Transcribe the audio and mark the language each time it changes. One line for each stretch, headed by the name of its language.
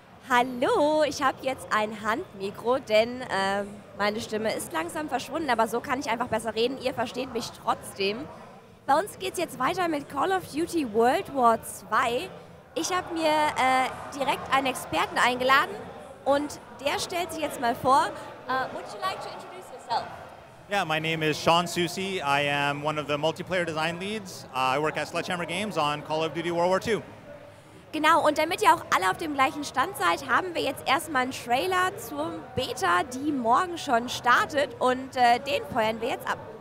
German: Hallo, ich habe jetzt ein Handmikro, denn meine Stimme ist langsam verschwunden, aber so kann ich einfach besser reden. Ihr versteht mich trotzdem. Bei uns geht es jetzt weiter mit Call of Duty World War II. Ich habe mir direkt einen Experten eingeladen und der stellt sich jetzt mal vor.
English: Would you like to introduce yourself? Yeah, my name is Sean Susi. I am one of the multiplayer design leads. I work at Sledgehammer Games on Call of Duty World War II.
German: Genau, und damit ihr auch alle auf dem gleichen Stand seid, haben wir jetzt erstmal einen Trailer zur Beta, die morgen schon startet, und den feuern wir jetzt ab.